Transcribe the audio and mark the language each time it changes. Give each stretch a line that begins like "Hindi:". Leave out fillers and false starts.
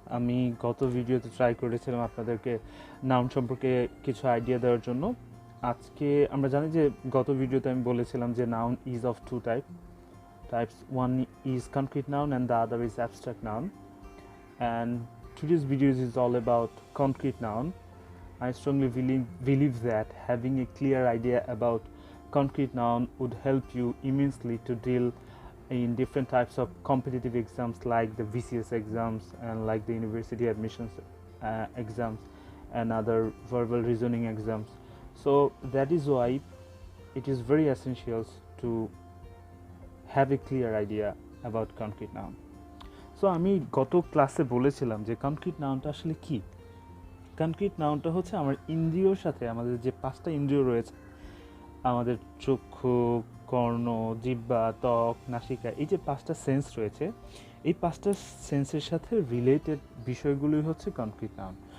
Bangla: আমি গত ভিডিওতে ট্রাই করেছিলাম আপনাদেরকে নাউন সম্পর্কে কিছু আইডিয়া দেওয়ার জন্য। আজকে আমরা জানি যে গত ভিডিওতে আমি বলেছিলাম যে
English: Noun is of two types, one is concrete noun and the other is abstract noun, and today's video is all about concrete noun. I strongly believe that having a clear idea about concrete noun would help you immensely to deal in different types of competitive exams like the VCS exams and like the university admissions exams and other verbal reasoning exams. So that is why it is very essential to have a clear idea about concrete noun.
Bangla: So আমি গত ক্লাসে বলেছিলাম যে concrete নাউনটা আসলে কি। Concrete নাউনটা হচ্ছে আমার ইন্দ্রিয়র সাথে, আমাদের যে পাঁচটা ইন্দ্রিয় রয়েছে, আমাদের চক্ষু, কর্ণ, জিহ্বা, ত্বক, নাসিকা, এই যে পাঁচটা সেন্স রয়েছে, এই পাঁচটা সেন্সের সাথে রিলেটেড বিষয়গুলোই হচ্ছে কনক্রিট নাউন।